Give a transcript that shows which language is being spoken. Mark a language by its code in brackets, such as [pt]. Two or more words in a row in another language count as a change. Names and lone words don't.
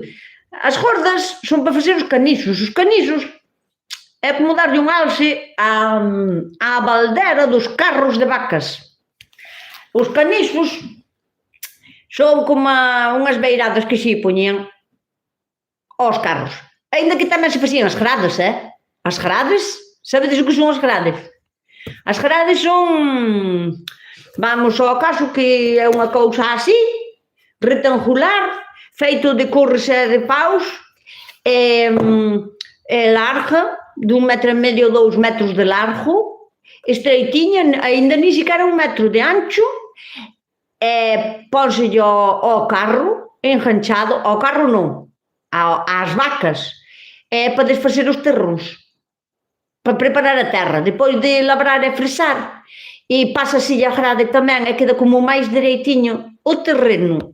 [gl] As gordas son para facer os canisos. Os canisos é como darlle un alce á baldera dos carros de vacas. Os canisos son como unhas beiradas que se poñían aos carros. Ainda que tamén se facían as grades, As grades, sabedes o que son as grades? As grades son, vamos ao caso que é unha cousa así, rectangular, feito de corres e de paus, larga, de 1,5 metro, 2 metros de largo, estreitinha, ainda ni sequera 1 metro de ancho, pónselle ao carro, enganchado, ao carro non, ás vacas, para desfacer os terróns, para preparar a terra, depois de labrar e fresar, e pásase a grade tamén, e queda como máis dereitiño o terreno.